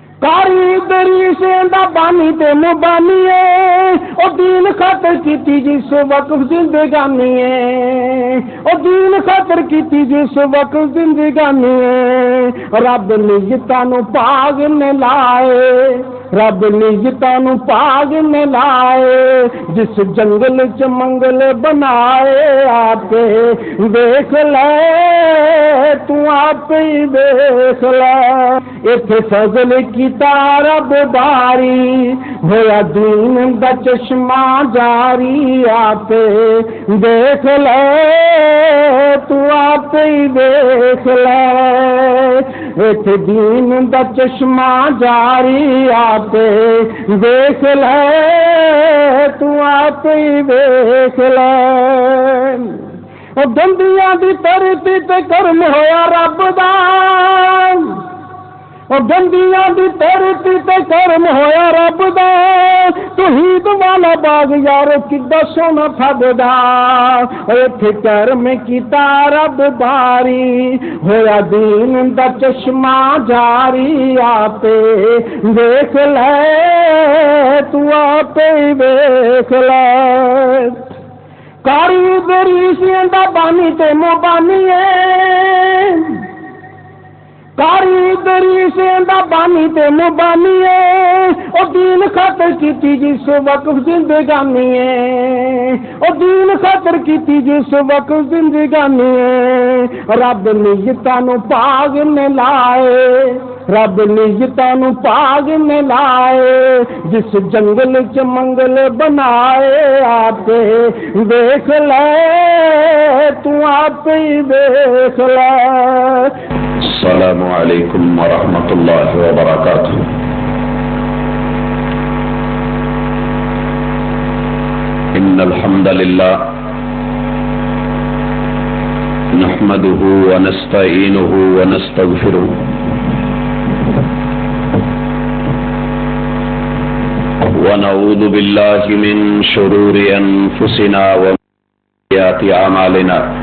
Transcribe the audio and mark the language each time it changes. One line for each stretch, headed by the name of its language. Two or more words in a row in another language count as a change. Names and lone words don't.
Punjabi: کاریگری سے دا بانی تے مبانی ہے او دین خاطر کیتی جس وقت زندگانی ہے او دین خاطر کیتی جس وقت زندگانی ہے رب نیتاں نو پاگ نے لائے رب نیتاں نو پاگ نے لائے جس جنگل چ منگل بنائے آپ دیکھ لے تو آپ ہی دیکھ لے ایتھے فضل کیتا رب باری ہویا دین دا چشمہ جاری آپ دیکھ لے تو آپ ہی دیکھ لے ایتھے دین دا چشمہ جاری آپ دیکھ لے تو آپ ہی دیکھ لے گندیاں دی ترتی تے کرم ہویا رب دا گندیاں دی ترتی تے کرم ہویا رب دا توحید والا باغ یار کڈا سونا پھددا ایتھے کرم کیتا رب باری ہویا دین دا چشمہ جاری آپ دیکھ لے تو آپ دیکھ لے کاریگری سے دا بانی تے مبانی ہے کاریگری سے دا بانی تے مبانی ہے او دین خاطر کیتی جس وقت زندگانی ہے او دین خاطر کیتی جس وقت زندگانی ہے رب نیتاں نو پاگ نے لائے رب نیتاں نو پاگ نے لائے جس جنگل چ منگل بنائے آپ دیکھ لے تو آپ ہی دیکھ لے
Arabic: السلام علیکم ورحمۃ اللہ وبرکاتہ ان الحمد للہ نحمده ونستعینه ونستغفره ونعوذ باللہ من شرور انفسنا ومن سیئات اعمالنا